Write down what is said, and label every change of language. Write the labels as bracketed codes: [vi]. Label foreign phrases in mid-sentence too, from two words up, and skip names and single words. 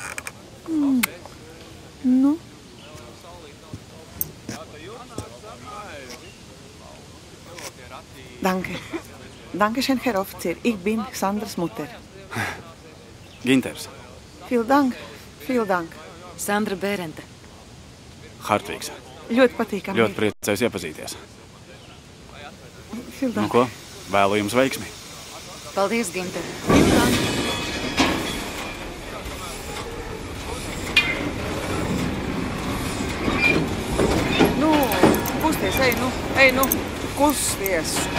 [de] Nu? Danke. Dankeschön, Herr Offizier. Ich bin Sandras Mutter. Ginters. Vielen Dank. Vielen Dank. Sandra Bērente. Hartvigs. [lv] Ļoti patīkami. Ļoti priecājos iepazīties. [de] Vielen Dank. [lv] Nu ko? Vēlu jums veiksmi. Paldies, Ginter. Nu, kusties, ej nu, kusties.